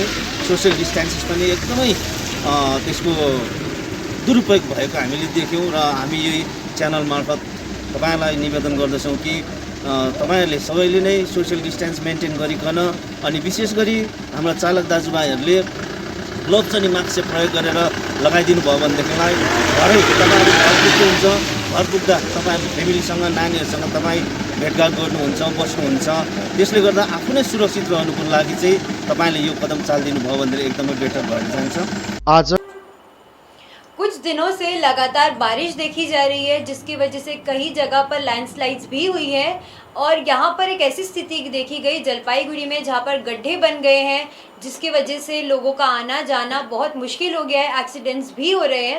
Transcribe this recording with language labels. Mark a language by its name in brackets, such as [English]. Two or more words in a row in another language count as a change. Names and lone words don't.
[English] social distances [Nepali] पनि एकदमै त्यसको दुरुपयोग भएको हामीले देख्यौँ र हामी यही च्यानल मार्फत तपाईँलाई निवेदन गर्दछौँ कि तपाईँहरूले सबैले नै [English] social distance maintain [Nepali] गरिकन अनि विशेष गरी हाम्रा चालक दाजुभाइहरूले ग्लोभ्स अनि मास्क चाहिँ प्रयोग गरेर लगाइदिनु भयो भनेदेखिलाई घरै तपाईँहरू घर पुग्नुहुन्छ, घर पुग्दा तपाईँहरू फ्यामिलीसँग नानीहरूसँग तपाईँ भेटघाट गर्नुहुन्छ, बस्नुहुन्छ। त्यसले गर्दा आफू नै सुरक्षित रहनुको लागि चाहिँ तपाईँले यो कदम चालिदिनु भयो भने एकदमै बेटर भएर जान्छ। [Hindi] आज कुछ दिनों से लगातार बारिश देखी जा रही है, जिसकी वजह से कई जगह पर लैंडस्लाइड्स भी हुई है और यहाँ पर एक ऐसी स्थिति देखी गई जलपाईगुड़ी में जहाँ पर गड्ढे बन गए हैं, जिसकी वजह से लोगों का आना जाना बहुत मुश्किल हो गया है, एक्सीडेंट्स भी हो रहे हैं।